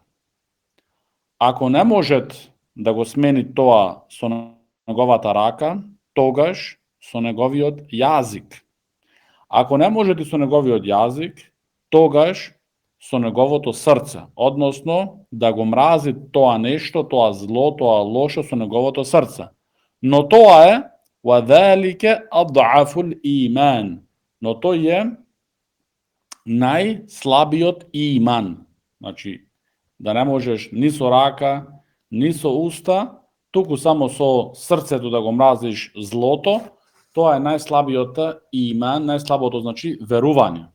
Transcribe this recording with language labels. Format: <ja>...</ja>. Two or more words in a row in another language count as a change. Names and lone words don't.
<mk>Ако не может да го смени тоа со неговата рака, тогаш со неговиот јазик. Ако не можете со неговиот јазик, тогаш со неговото срце, односно да го мрази тоа нешто, тоа зло, тоа лошо со неговото срце. Но тоа е</mk> <ar>وَذَلِكَ أَضْعَفُ الْإِيمَانِ.</ar> <mk>Но тој е најслабиот иман. Значи, да не можеш ни со рака, ни со уста, туку само со срцето да го мразиш злото, тоа е најслабиот иман, најслабото значи верување.</mk>